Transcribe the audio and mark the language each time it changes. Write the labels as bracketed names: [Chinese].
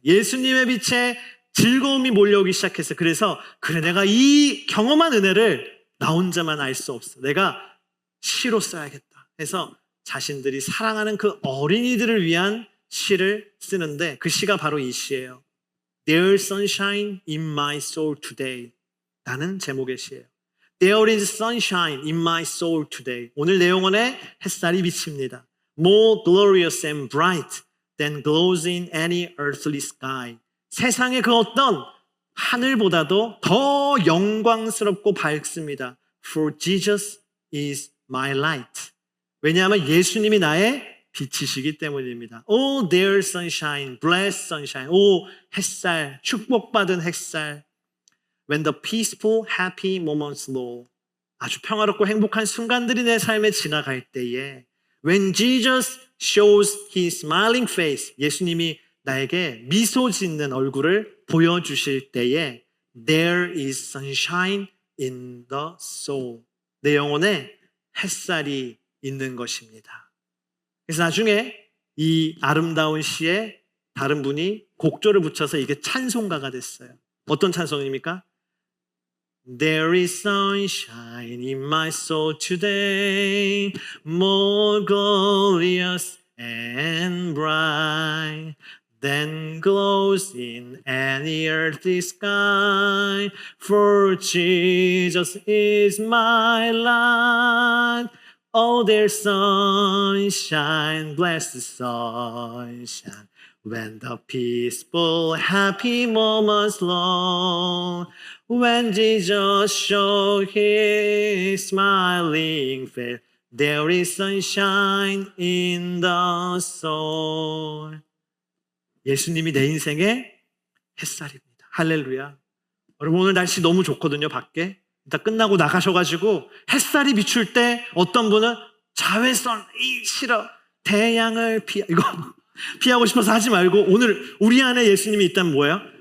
[Korean] 예수님의 빛에 즐거움이 몰려오기 시작했어요. 그래서 그래, 내가 이 경험한 은혜를 나 혼자만 알 수 없어. 내가 시로 써야겠다 해서 자신들이 사랑하는 그 어린이들을 위한 시를 쓰는데, 그 시가 바로 이 시예요. [English] There's sunshine in my soul today. [Korean] 라는 제목의 시예요. [English] There is sunshine in my soul today. [Korean] 오늘 내 영혼에 햇살이 비칩니다. [English] More glorious and bright than glows in any earthly sky. [Korean] 세상의 그 어떤 하늘보다도 더 영광스럽고 밝습니다. [English] For Jesus is my light. [Korean] 왜냐하면 예수님이 나의 빛이시기 때문입니다. [English] Oh, there's sunshine, blessed sunshine. [Korean] 오, 햇살, 축복받은 햇살. [English] When the peaceful, happy moments roll. [Korean] 아주 평화롭고 행복한 순간들이 내 삶에 지나갈 때에, [English] When Jesus shows his smiling face. [Korean] 예수님이 나에게 미소 짓는 얼굴을 보여주실 때에, [English] There is sunshine in the soul. [Korean] 내 영혼에 햇살이 있는 것입니다. 그래서 나중에 이 아름다운 시에 다른 분이 곡조를 붙여서 이게 찬송가가 됐어요. 어떤 찬송입니까? [English] There is sunshine in my soul today, more glorious and bright than glows in any earthly sky. For Jesus is my light. Oh, there's sunshine, blessed sunshine, when the peaceful, happy moments long, when Jesus showed his smiling face, there is sunshine in the soul. [Korean] 예수님이 내 인생의 햇살입니다. 할렐루야. 여러분, 오늘 날씨 너무 좋거든요, 밖에. 일단 끝나고 나가셔가지고 햇살이 비출 때 어떤 분은 자외선 싫어, 태양을 이거 피하고 싶어서 하지 말고, 오늘 우리 안에 예수님이 있다면 뭐예요?